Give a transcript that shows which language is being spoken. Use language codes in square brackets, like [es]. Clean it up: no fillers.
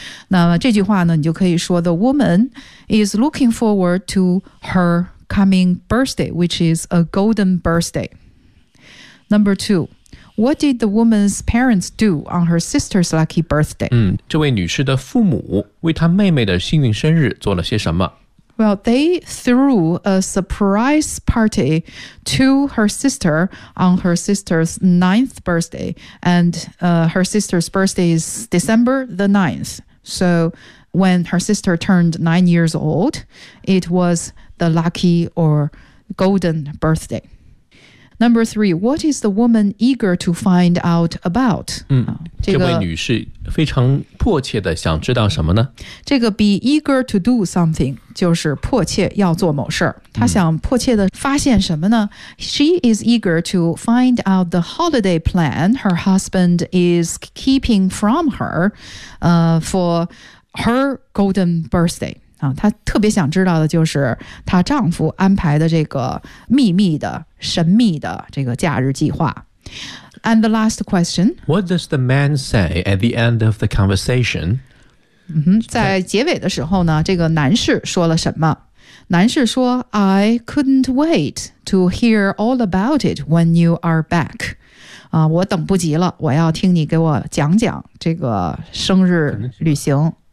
[zh] 那么这句话呢你就可以说 [en] The woman is looking forward to her coming birthday, which is a golden birthday. Number two,What did the woman's parents do on her sister's lucky birthday? [zh] 嗯，这位女士的父母为她妹妹的幸运生日做了些什么？ [en] Well, they threw a surprise party to her sister on her sister's 9th birthday. And her sister's birthday is December the 9th. So when her sister turned 9 years old, it was the lucky or golden birthday. Number three, what is the woman eager to find out about? [zh] 嗯，这位女士非常迫切的想知道什么呢？这个 [en] be eager to do something [zh] 就是迫切要做某事，她想迫切的发现什么呢？ [en] She is eager to find out the holiday plan her husband is keeping from her for her golden birthday. [zh] 她特别想知道的就是她丈夫安排的这个秘密的神秘的这个假日计划。 [en] And the last question, What does the man say at the end of the conversation?、 [zh] 嗯、在结尾的时候呢，这个男士说了什么？男士说 [en] I couldn't wait to hear all about it when you are back、 [zh] 我等不及了，我要听你给我讲讲这个生日旅行。